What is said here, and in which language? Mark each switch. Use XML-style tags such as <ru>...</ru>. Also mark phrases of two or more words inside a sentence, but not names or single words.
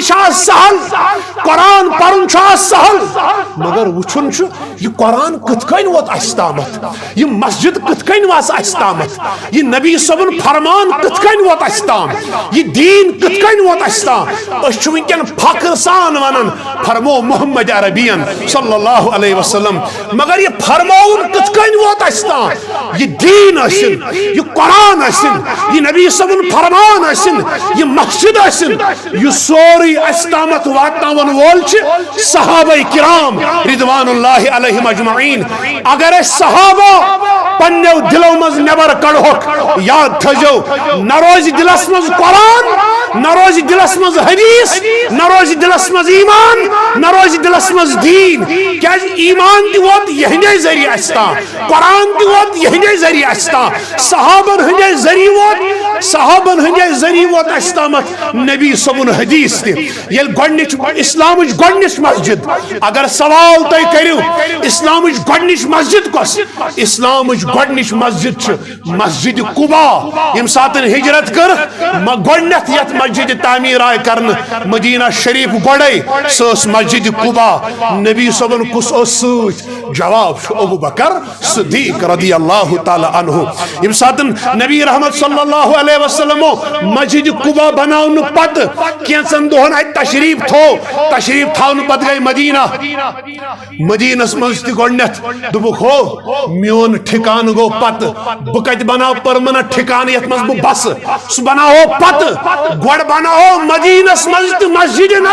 <ks>چھِ آز سہل قرآن پرن چھُ آز سہل مگر وچھن چھُ یہ قرآن کتھ کٔنۍ ووت اسہِ تامتھ یہ مسجد کتھ کٔنۍ واژ اسہِ تامتھ یہ نبی صبن فرمان کتھ کٔنۍ ووت اسہِ تام یہ دین کتھ کٔنۍ ووت اسہِ تام أسۍ چھِ وٕنکٮ۪ن فخر سان ونان فرمو محمد عربین</ks> <ar>صلی اللہ علیہ وسلم</ar> <ks>مگر یہ فرماون کتھ کٔنۍ ووت اسہِ تام یہ دین ٲسِن یہ قرآن ٲسِن یہ نبی صبن فرمان ٲسِن یہ مسجد ٲسِن یہ سورُے اسہِ تامتھ واتناون وول چھ صحابہ کرام</ks> <ar>رضوان اللہ علیہم اجمعین</ar> <ks>اگر اس صحابہ پنیو دلو مز نبر کڑھوک یاد تھجو نہ روز دلس مز قرآن نہ روز دلس مز حدیث نہ روز دلس مز ایمان نہ روز دلس مز دین کیا ایمان دی ووت یہندے ذریعہ استا قرآن دی ووت یہندے ذریعہ استا صحابن ہندے ذریعہ ووت استامت نبی صبن حدیث تی یل گۄڈنِچ اسلامچ گۄڈنِچ مسجد اگر سوال تُہۍ کٔرِو اسلامچ گۄڈنِچ مسجد کۄس اسلامچ گۄڈنِچ مسجد چھ مسجد قبا یم ساتن ہجرت کر گۄڈنیتھ یتھ مسجد تعمیر آئے کرن مدینہ شریف گۄڈے سۄ ٲس مسجد قبا نبی صبن کُس اوس سۭتۍ جواب چھُ ابو بکر صدیق</ks> <ar>رضی اللہ تعالی عنہ</ar> <ks>یم ساتن نبی رحمت</ks> <ar>صلی اللہ علیہ وسلم</ar> <ks>مسجد قبا بناون پت کینژن دہن ات تشریف تھاون پت گئی مدینس مز تہ گۄڈنیتھ دوٚپُکھ ہو میون ٹھکان گو پت بہ کتہ بناو پرمنٹ ٹھکان یتھ مز بہ بس سہ بناو پت گۄڈ بناو مدینس مز تہ مسجد</ks>